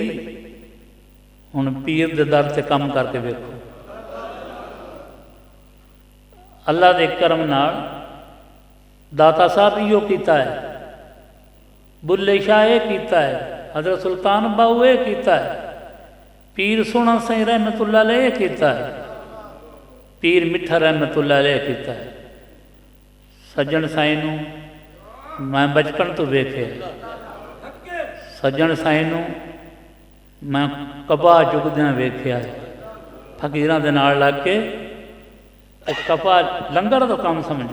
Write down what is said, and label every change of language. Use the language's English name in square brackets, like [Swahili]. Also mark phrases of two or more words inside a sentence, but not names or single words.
[Punjabi] ہن پیر دے در تے کم کرکے ویکھو. اللہ دے کرم نال داتا صاحب ایہو کیتا ہے، بلھے شاہ یہ کیتا ہے، حضرت سلطان باہو یہ کیتا ہے، پیر سوہنا سائیں [Arabic] رحمة الله عليه [Punjabi] یہ کیتا ہے، پیر مٹھا [Arabic] رحمة الله عليه [Punjabi] کیتا ہے. سجن سائیں نوں میں بچپن تو ویکھے. سجن سائیں نوں میں کپا چکدیاں ویکھیا. فقیراں دے نال لگ کے کپا لنگر تو کام سمجھ.